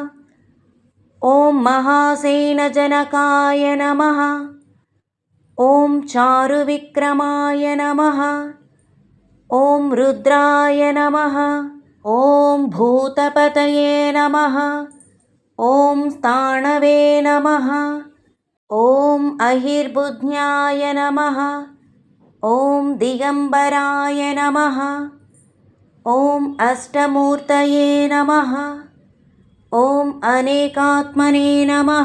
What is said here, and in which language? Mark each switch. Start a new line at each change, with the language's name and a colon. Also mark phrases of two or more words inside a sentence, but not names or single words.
Sanskrit: ఓం మహాసేనజనకాయ నమః. ఓం చారువిక్రమాయ నమః. ఓం రుద్రాయ నమః. ఓం భూతపతయే నమః. ॐ स्थाणवे नमः। ॐ अहिर्बुध्न्याय नमः। ॐ दिगम्बराय नमः। ॐ अष्टमूर्तये नमः। ॐ अनेकात्मने नमः।